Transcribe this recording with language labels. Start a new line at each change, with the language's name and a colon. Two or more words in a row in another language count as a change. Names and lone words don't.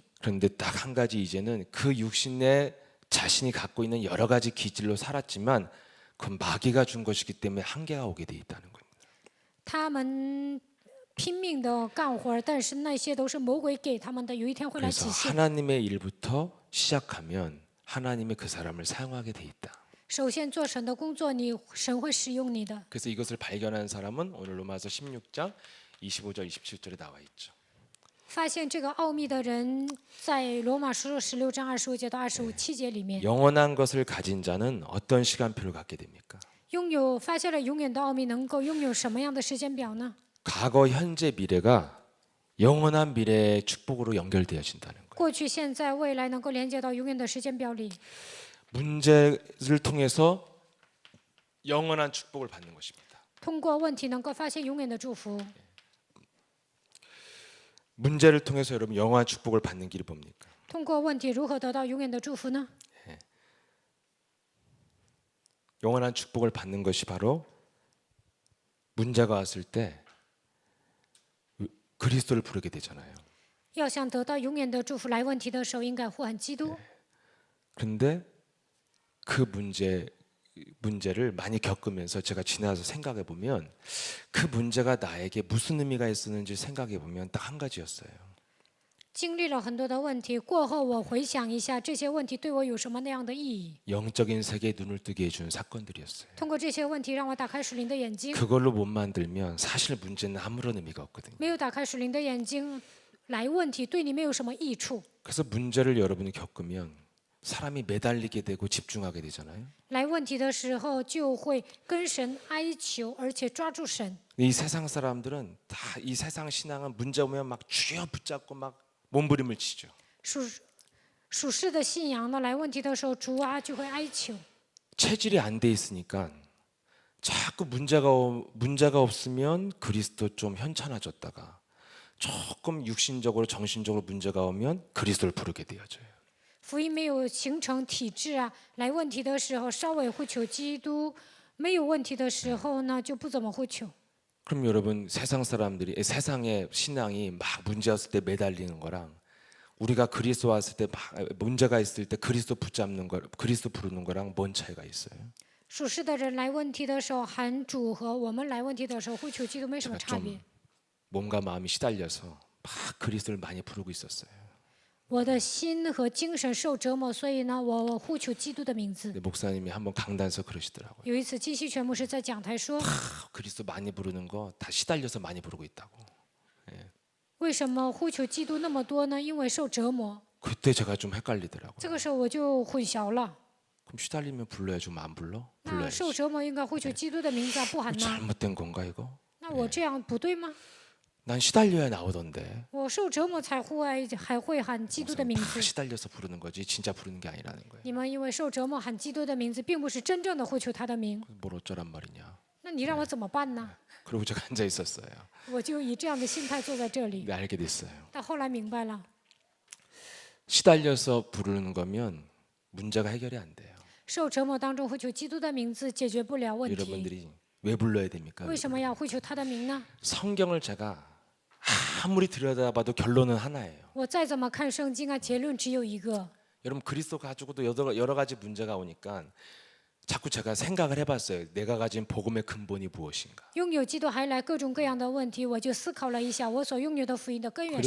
Korean: 그런데 딱 한 가지 이제는 그 육신에 자신이 갖고 있는 여러 가지 기질로 살았지만 그 마귀가 준 것이기 때문에 한계가 오게 돼 있다는 겁니다.
Chinese: 他们拼命的干活，但是那些都是魔鬼给他们的，有一天会来
Korean: 그래서
Chinese: 体现。
Korean: 하나님의 일부터 시작하면 하나님의 그 사람을 사용하게 돼 있다.
Chinese: 首先做神的工作，神会使用你的。
Korean: 그래서 이것을 발견한 사람은 오늘 로마서 16장 25절 27절에 나와 있죠.
Chinese: 发现这个奥秘的人，在罗马书16章25节到25节里面，
Korean: 영원한 것을 가진 자는 어떤 시간표를 갖게 됩니까?
Chinese: 发现了永远的奥秘，能够拥有什么样的时间表呢？
Korean: 과거, 현재, 미래가 영원한 미래의 축복으로 연결되어진다는 거예요.
Chinese: 过去、现在、未来能够连接到永远的时间表里。
Korean: 문제를 통해서 영원한 축복을 받는 것입니다.
Chinese: 通过问题能够发现永远的祝福。
Korean: 문제를 통해서 여러분 영원한 축복을 받는 길이 뭡니까?
Chinese: 通过问题如何得到永远的祝福呢？
Korean: 영원한 축복을 받는 것이 바로 문제가 왔을 때 그리스도를 부르게 되잖아요.
Chinese: 要想得到永远的祝福，来问题的时候应该呼喊基督。
Korean: 그런데 그 문제를 많이 겪으면서 제가 지나서 생각해 보면 그 문제가 나에게 무슨 의미가 있었는지 생각해 보면 딱 한 가지였어요.
Chinese: 经历了很多的问题过后，我回想一下这些问题对我有什么那样的意义。
Korean: 영적인 세계에 눈을 뜨게 해준 사건들이었어요.
Chinese: 通过这些问题，让我打开属灵的眼睛。
Korean: 그걸로 못 만들면 사실 문제는 아무런 의미가 없거든요.
Chinese: 没有打开属灵的眼睛来问题，对你没有什么益处。
Korean: 그래서 문제를 여러분이 겪으면 사람이 매달리게 되고 집중하게 되잖아요.
Chinese: 来问题的时候，就会跟神哀求，而且抓住神。
Korean: 이 세상 사람들은 다 이 세상 신앙은 문제 오면 막 쥐어 붙잡고 막 몸부림을 치죠.
Chinese: 属世的信仰呢，来问题的时候，主啊就会哀求。
Korean: 체질이 안 돼 있으니까 자꾸 문제가 없으면 그리스도 좀 현찮아졌다가 조금 육신적으로 정신적으로 문제가 오면 그리스도를 부르게 되어져요.
Chinese: 福音没有形成体制啊，来问题的时候稍微会求基督，没有问题的时候呢就不怎么会求。
Korean: 그럼 여러분 세상의 신앙이 막 문제였을 때 매달리는 거랑 우리가 그리스도 왔을 때 막 문제가 있을 때 그리스도 붙잡는 거, 그리스도 부르는 거랑 뭔 차이가 있어요?
Chinese: 属世的人来问题的时候喊主，和我们来问题的时候会求基督没什么
Korean: 제가
Chinese: 差别
Korean: 좀 。 몸과 마음이 시달려서 막 그리스도를 많이 부르고 있었어요.
Chinese: 我的心和精神受折磨，所以呢，我呼求基督的名字。
Korean: 근데 목사님이 한번 강단에서 그러시더라고요.
Chinese: 有一次，金希全牧师在讲台说，
Korean: 그리스도 많이 부르는 거 다 시달려서 많이 부르고 있다고.
Chinese: 为什么呼求基督那么多呢？因为受折磨。
Korean: 그때 제가 좀 헷갈리더라고요.
Chinese: 这个时候我就混淆了。
Korean: 그럼 시달리면 불러야지, 좀 안 불러?
Chinese: 那
Korean: 불러야지.
Chinese: 受折磨应该呼求基督的名字啊，不喊呐。
Korean: 잘못된 건가 이거?
Chinese: 那我这样不对吗？
Korean: 난 시달려야 나오던데.
Chinese: 我受折磨才还会喊基督的名
Korean: 다
Chinese: 字。
Korean: 시달려서 부르는 거지 진짜 부르는 게 아니라는 거예요.
Chinese: 你们因为受折磨喊基督的名字，并不是真正的呼求他的名。
Korean: 뭘 어쩌란 말이냐.
Chinese: 那你让我怎么办呢？
Korean: 그러고 제가 앉아 있었어요.
Chinese: 我就以这样的心态坐在这里。
Korean: 근데 알게 됐어요.
Chinese: 但后来明白了，
Korean: 시달려서 부르는 거면 문제가 해결이 안 돼요.
Chinese: 受折磨当中呼求基督的名字解决不了问题。
Korean: 여러분들이 왜 불러야 됩니까?
Chinese: 为什么要呼求他的名呢？
Korean: 성경을 제가 아무리 들여다봐도 결론은 하나예요.
Chinese: 我再怎么看圣经啊，结论只有一个。
Korean: 여러분 그리스도 가지고도 여러 가지 문제가 오니까 자꾸 제가 생각을 해봤어요. 내가 가진 복음의 근본이 무엇인가.
Chinese: 拥有基督还来各种各样的问题，我就思考了一下，我所拥有的福音的根源是